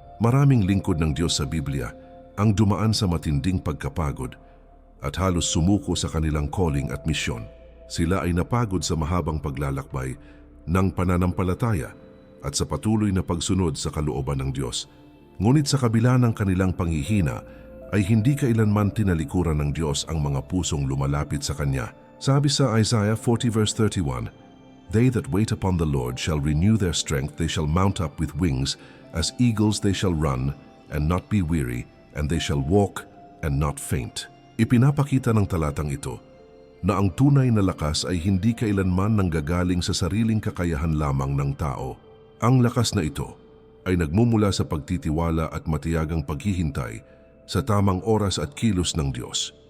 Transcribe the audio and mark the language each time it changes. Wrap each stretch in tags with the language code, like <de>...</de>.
<tl>Maraming lingkod ng Diyos sa Biblia ang dumaan sa matinding pagkapagod at halos sumuko sa kanilang calling at misyon. Sila ay napagod sa mahabang paglalakbay ng pananampalataya at sa patuloy na pagsunod sa kalooban ng Diyos. Ngunit sa kabila ng kanilang panghihina, ay hindi kailanman tinalikuran ng Diyos ang mga pusong lumalapit sa Kanya. Sabi sa</tl> <en>Isaiah 40 verse 31, "They that wait upon the Lord shall renew their strength, they shall mount up with wings, as eagles they shall run and not be weary, and they shall walk and not faint."</en> <tl>Ipinapakita ng talatang ito na ang tunay na lakas ay hindi kailanman nanggagaling sa sariling kakayahan lamang ng tao. Ang lakas na ito ay nagmumula sa pagtitiwala at matiyagang paghihintay sa tamang oras at kilos ng Diyos.</tl>